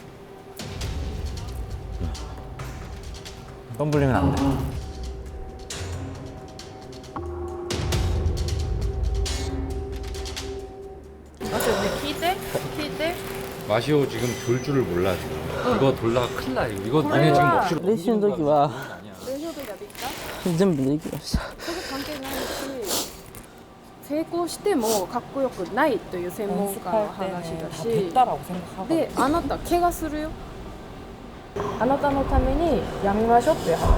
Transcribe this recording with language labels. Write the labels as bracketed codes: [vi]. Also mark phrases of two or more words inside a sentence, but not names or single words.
[ko] 덤블링은 안 돼. 마시오 지금 돌 줄을 몰라 지금. 이거 돌다가 큰일 나. 이거 너네 지금 억지로. [ja] 練習の時は全部できました。それ関係ないし、成功してもかっこよくないという専門家の話だし、で、あなた怪我するよ。あなたのためにやめましょうっていう話。